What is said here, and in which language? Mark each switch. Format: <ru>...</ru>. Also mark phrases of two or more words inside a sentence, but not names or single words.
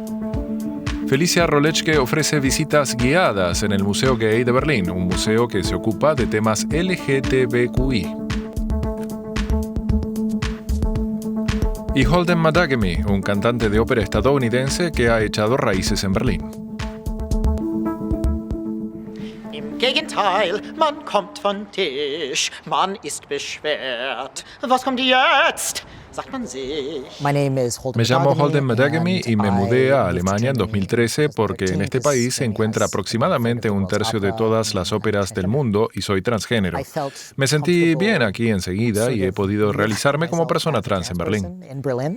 <es>Felicia Rolechke ofrece visitas guiadas en el Museo Gay de Berlín, un museo que se ocupa de temas LGTBQI. Y Holden Madagemy, un cantante de ópera estadounidense que ha echado raíces en Berlín.</es> <de>Im Gegenteil, man kommt von Tisch, man ist beschwert. Was kommt jetzt? Sagt man sich.</de> <es>Me llamo Holden Madagemy y me mudé a Alemania en 2013 porque en este país se encuentra aproximadamente un tercio de todas las óperas del mundo y soy transgénero. Me sentí bien aquí enseguida y he podido realizarme como persona trans en Berlín.</es>